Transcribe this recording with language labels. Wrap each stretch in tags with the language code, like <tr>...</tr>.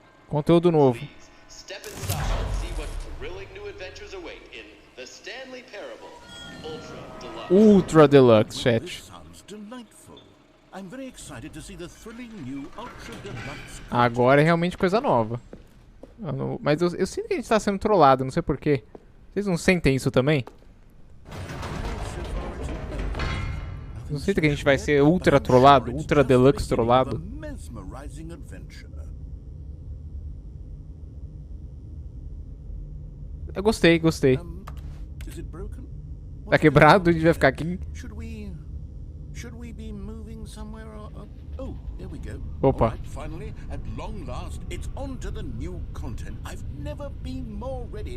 <pt>Conteúdo novo.</pt> <en>Please step inside and see what thrilling new adventures await in the Stanley Parable Ultra Deluxe. Ultra Deluxe, Well, chat. this sounds delightful. I'm very excited to see the thrilling new Ultra Deluxe.</en> <pt>Agora é realmente coisa nova. Mas eu sinto que a gente tá sendo trollado, não sei porquê. Vocês não sentem isso também? Não sentem que a gente vai ser ultra trollado? Ultra Deluxe trollado?</pt> <en>Mesmerizing adventure.</en> <pt>Eu gostei.</pt> <en>Is it broken?</en> <pt>Tá quebrado, a gente vai ficar aqui.</pt> <en>Should we be moving somewhere? Oh, there we go. Opa. All right, finally, at long last, it's on to the new content. I've never been more ready.</en>